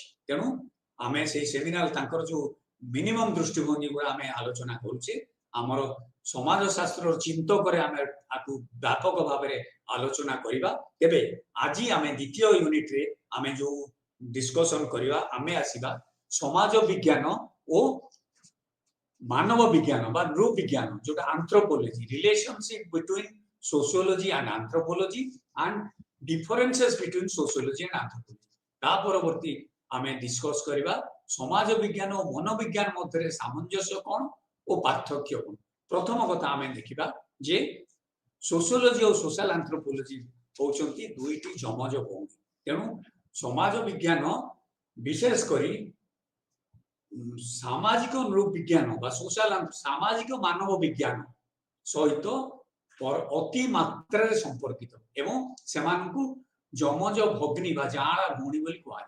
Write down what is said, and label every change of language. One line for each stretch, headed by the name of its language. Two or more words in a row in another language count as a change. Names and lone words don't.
Odia: ତେଣୁ ଆମେ ସେଇ ସେମିନାର ତାଙ୍କର ଯୋଉ ମିନିମମ୍ ଦୃଷ୍ଟିଭଙ୍ଗୀ ଗୁଡ଼ା ଆମେ ଆଲୋଚନା କରୁଛେ, ଆମର ସମାଜ ଶାସ୍ତ୍ରର ଚିନ୍ତକରେ ଆମେ ଆକୁ ବ୍ୟାପକ ଭାବରେ ଆଲୋଚନା କରିବା। ତେବେ ଆଜି ଆମେ ଦ୍ୱିତୀୟ ୟୁନିଟରେ ଆମେ ଯୋଉ ଡିସ୍କସନ କରିବା, ଆମେ ଆସିବା ସମାଜ ବିଜ୍ଞାନ ଓ ମାନବ ବିଜ୍ଞାନ ବା ନୃବିଜ୍ଞାନ, ଯୋଉଟା ଆନ୍ଥ୍ରୋପୋଲୋଜି,
English: relationship between sociology and anthropology and differences between sociology and anthropology।
Odia: ତା ପରବର୍ତ୍ତୀ ଆମେ ଡିସ୍କସ କରିବା ସମାଜ ବିଜ୍ଞାନ ଓ ମନୋବିଜ୍ଞାନ ମଧ୍ୟରେ ସାମଞ୍ଜସ୍ୟ କଣ ଓ ପାର୍ଥକ୍ୟ କଣ। ପ୍ରଥମ କଥା ଆମେ ଦେଖିବା ଯେ ସୋସିଓଲୋଜି ଓ
English: social anthropology
Odia: ହଉଛନ୍ତି ଦୁଇଟି ଯମଜ ଭଉଣୀ। ତେଣୁ ସମାଜ ବିଜ୍ଞାନ ବିଶେଷ କରି ସାମାଜିକ ନୃବିଜ୍ଞାନ ବା ସୋଶାଲ ସାମାଜିକ ମାନବ ବିଜ୍ଞାନ ସହିତ ଅତି ମାତ୍ରାରେ ସମ୍ପର୍କିତ ଏବଂ ସେମାନଙ୍କୁ ଯମଜ ଭଗ୍ନୀ ବା ଜାଆଁଳା ଭଉଣୀ ବୋଲି କୁହାଯାଏ।